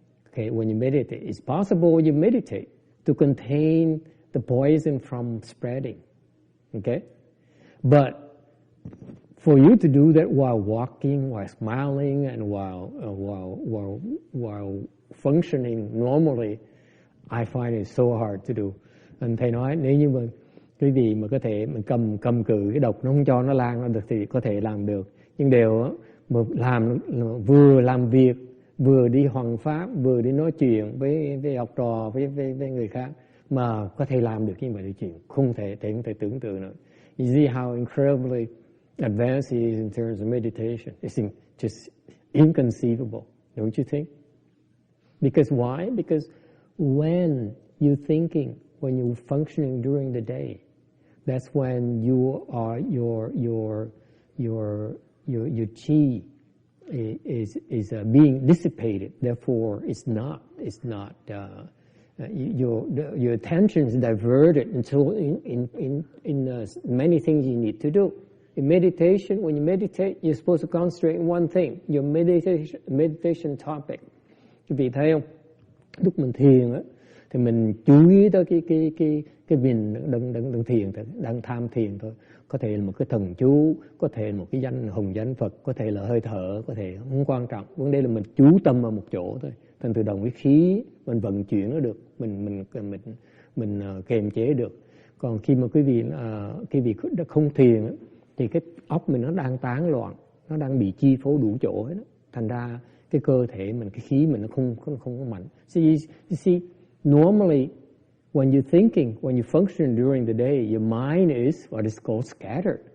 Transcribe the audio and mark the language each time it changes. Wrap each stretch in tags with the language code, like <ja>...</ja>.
<en>Okay, when you meditate, it's possible you meditate to contain the poison from spreading. Okay? But for you to do that while walking, while smiling, and while functioning normally, I find it so hard to do.</en> <vi>And thầy nói nếu như mà quý vị mà có thể mình cầm cự cái độc nó không cho nó lan ra được thì có thể làm được. Nhưng đều mà vừa làm việc vừa đi hoằng pháp, vừa đi nói chuyện với học trò, với người khác, mà có thể làm được như vậy điều chuyện không thể tưởng tượng nữa.</vi> <en>You see how incredibly advanced he is in terms of meditation. It's just inconceivable, don't you think? Because why? Because when you're thinking, when you're functioning during the day, that's when your chi is being dissipated. Therefore, your attention is diverted until in many things you need to do. In meditation, when you meditate, you're supposed to concentrate on one thing, your meditation topic.</en> <vi>Quý vị thấy không? Lúc mình thiền á, thì mình chú ý tới cái mình đang thiền, đang tham thiền thôi. Có thể là một cái thần chú, có thể là một cái hồng danh Phật, có thể là hơi thở, có thể không quan trọng. Vấn đề là mình chú tâm vào một chỗ thôi. Thành tự động cái khí mình vận chuyển nó được, mình kiềm chế được. Còn khi mà quý vị không thiền á, thì cái óc mình nó đang tán loạn, nó đang bị chi phối đủ chỗ hết đó. Thành ra cái cơ thể mình, cái khí mình nó không có mạnh.</vi> <en>So you see, normally when you're thinking, when you function during the day, your mind is what is called scattered.</en>